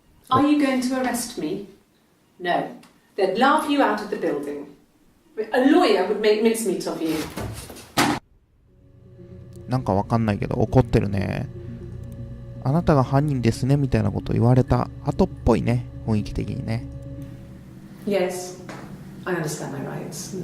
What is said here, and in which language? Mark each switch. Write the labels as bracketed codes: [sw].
[en] Are you going to arrest me? No. They'd laugh you out of the building. A lawyer would make mincemeat of you. [ja] なんかわかんないけど怒ってるね。あなたが犯人ですねみたいなこと言われた後っぽいね、雰囲気的にね。 [en] Yes, I understand my rights.